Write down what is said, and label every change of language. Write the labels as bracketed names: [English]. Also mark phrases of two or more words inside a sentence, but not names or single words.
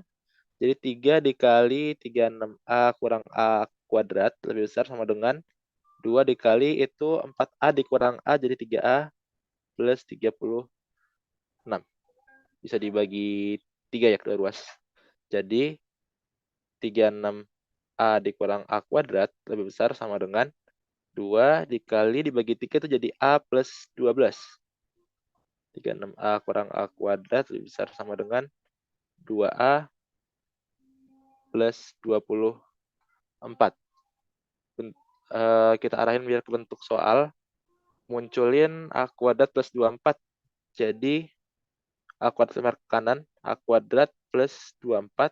[Indonesian] Jadi 3 dikali 36A kurang A kuadrat lebih besar sama dengan 2 dikali itu 4A dikurang A jadi 3A plus 36. Bisa dibagi 3 ya kedua ruas. Jadi 36A dikurang A kuadrat lebih besar sama dengan 2 dikali dibagi 3 itu jadi A plus 12. 36A kurang A kuadrat lebih besar sama dengan 2A plus 24. Kita arahin biar ke bentuk soal. Munculin A kuadrat plus 24. Jadi A kuadrat ke kanan, A kuadrat plus 24.